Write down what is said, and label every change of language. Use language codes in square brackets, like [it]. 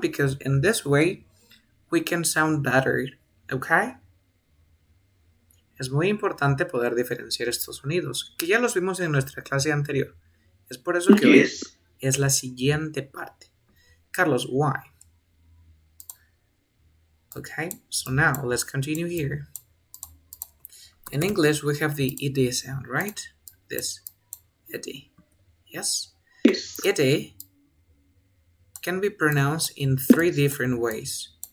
[en] Because in this way, we can sound better. Okay? [es] Es muy importante poder diferenciar estos sonidos, que ya los vimos en nuestra clase anterior. Es por eso que hoy es la siguiente parte. [en] Carlos, why? Okay, so now let's continue here. In English, we have the ed sound, right? This, ed. Yes? Yes. Ed can be pronounced in 3 different ways.